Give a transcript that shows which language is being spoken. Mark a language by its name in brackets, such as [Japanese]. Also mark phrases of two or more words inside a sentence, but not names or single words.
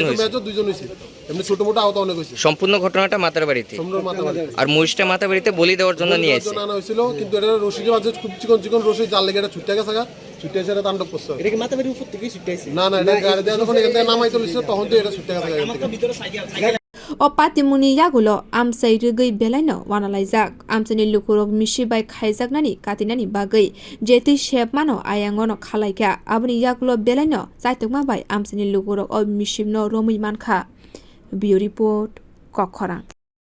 [Bangla] হয়েছে এমনি ছোট মোটো আহত অনেক হয়েছে সম্পূর্ণ ঘটনাটা মাতাবাড়িতে আর মহিষটা মাতাবাড়িতে বলি দেওয়ার জন্য নিয়ে এসেছে আনা হয়েছিল কিন্তু এটা রশিদের মাঝে খুব চিকন চিকন রশি জাল লেগে এটা ছুটে গেছে ছুটে এসে তাণ্ডব করছে এটা কি মাতাবাড়ির উপর থেকে ছুটে আইছে না এটা গাড়ি দিয়ে যখন এখান থেকে নামাই তুলছে তখন তো এটা ছুটে গেছে [Kok Borok] o patimuni yagulo amchai rugui belai no wanalaijak amchani lukurok Mishiv bai khaijaknani katinani bagai jeti shep mano ayangono khalaika abni yagulo belai no chaitokma bai amchani lukurok o Mishiv no romui mankha bio report khorok